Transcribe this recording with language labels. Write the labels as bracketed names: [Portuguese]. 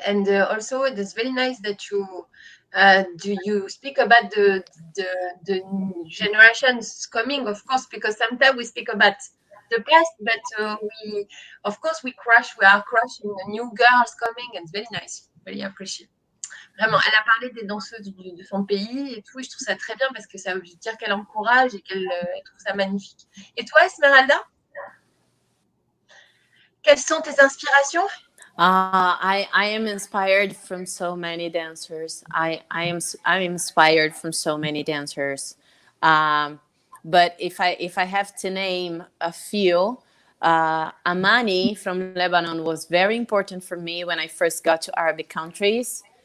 [English] And also it's very nice that you speak about the generations coming, of course, because sometimes we speak about the past, but we are crushing the new girls coming, and it's very nice, very appreciated. [French] Vraiment, elle a parlé des danseuses de son pays et tout, et je trouve ça très bien parce que ça veut dire qu'elle encourage et qu'elle trouve ça magnifique. Et toi, Esmeralda, quelles sont tes inspirations? [English] I am inspired from so many dancers. I'm inspired from so many dancers. But if I have to name a few, Amani from Lebanon was very important for me when I first got to Arabic countries.